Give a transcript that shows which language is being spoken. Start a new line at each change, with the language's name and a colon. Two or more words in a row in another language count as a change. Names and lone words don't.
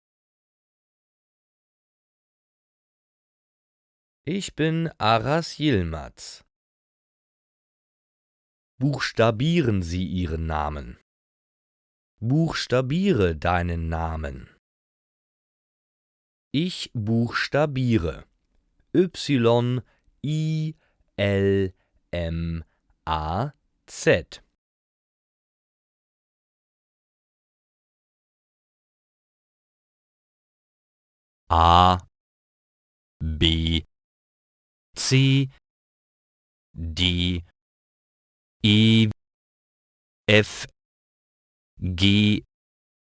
German: Ich bin Aras Yilmaz. Buchstabieren Sie Ihren Namen. Buchstabiere deinen Namen. Ich buchstabiere. Y-I-L-M-A-Z. A, B, C, D, E, F, G,